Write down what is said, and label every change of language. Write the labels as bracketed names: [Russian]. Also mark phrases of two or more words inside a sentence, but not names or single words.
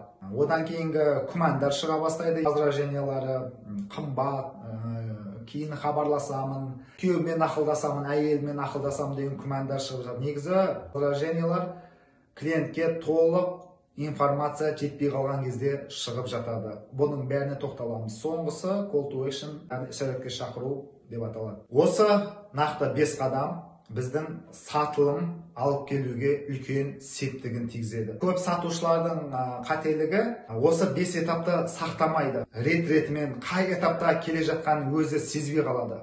[Kazakh] Одан кейінгі күмәндар шыға бастайды. Возражениялары, қымбат, кейін хабарласамын, күйеуіммен ақылдасамын, әйеліммен ақылдасамын деген күмәндар шығып жатыр. Негізі возражениялар клиентке толық информация жетпей қалған кезде шығып жатады. Бұның бәріне тоқталамыз. [English] Соңғысы call to action, [Kazakh] іс-әрекетке шақыру деп аталады. Осы нақты 5 қадам біздің сатылым алып келуге үлкен септігін тигізеді. Көп сатушылардың қателігі осы 5 этапты сақтамайды. Рет-ретімен қай этапта келе жатқанын өзі сезбей қалады.